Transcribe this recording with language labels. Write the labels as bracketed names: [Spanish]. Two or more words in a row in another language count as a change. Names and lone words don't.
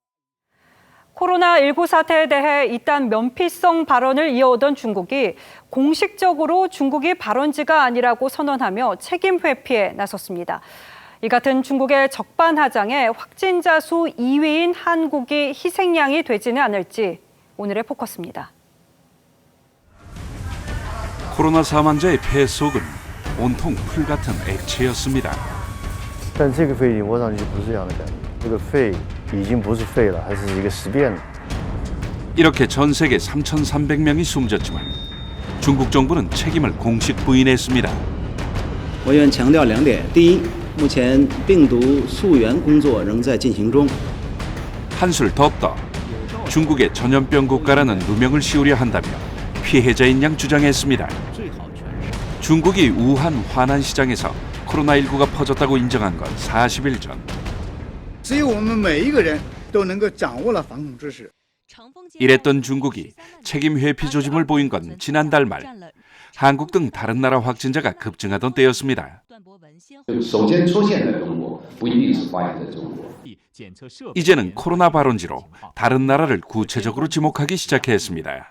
[Korean] 코로나19 사태에 대해 이딴 면피성 발언을 이어오던 중국이 공식적으로 중국이 발원지가 아니라고 선언하며 책임 회피에 나섰습니다. 이 같은 중국의 적반하장에 확진자 수 2위인 한국이 희생양이 되지는 않을지 오늘의 포커스입니다. 코로나 사망자의 폐 속은 온통 풀 같은 액체였습니다. [Chinese] 但这个肺摸上去不是这样的感觉，这个肺已经不是肺了，还是一个尸变。 [Korean] 이렇게 전 세계 3,300명이 숨졌지만 중국 정부는 책임을 공식 부인했습니다. [Chinese] 我愿强调2点：第一，目前病毒溯源工作仍在进行中。 [Korean] 한술 더 떠 중국의 전염병 국가라는 누명을 씌우려 한다며 피해자인 양 주장했습니다. 중국이 우한 화난 시장에서 코로나19가 퍼졌다고 인정한 건 40일 전. [Chinese] 只有我们每一个人都能够掌握了防控知识。 [Korean] 이랬던 중국이 책임 회피 조짐을 보인 건 지난달 말 한국 등 다른 나라 확진자가 급증하던 때였습니다. 이제는 코로나 발원지로 다른 나라를 구체적으로 지목하기 시작했습니다.